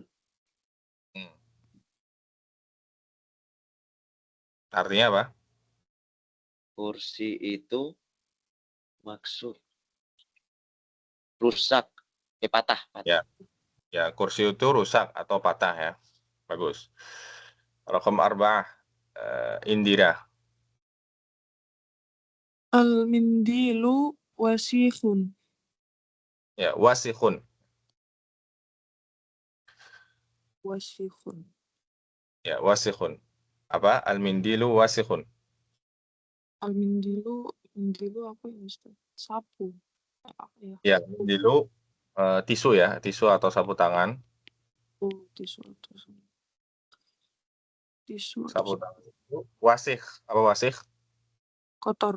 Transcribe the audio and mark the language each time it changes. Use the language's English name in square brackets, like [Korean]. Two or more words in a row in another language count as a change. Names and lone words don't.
[Indonesian] Hmm. Artinya apa? Kursi itu maksur. Rusak. Patah. Ya. Ya, kursi itu rusak atau patah ya. Bagus. Raqam 4 Indira. [Arabic] المنديل واسخ. [Indonesian] Ya, wasikhun. Wasikhun. Ya, wasikhun. Apa? [Arabic] المنديل واسخ. [Indonesian] Al-mindilu apa ya, Ustaz? Sapu. Ya. Ya, mindilu tisu ya, tisu atau sapu tangan. Oh, tisu. Tisu Sapu atau tangan itu wasih. Apa wasih? kotor.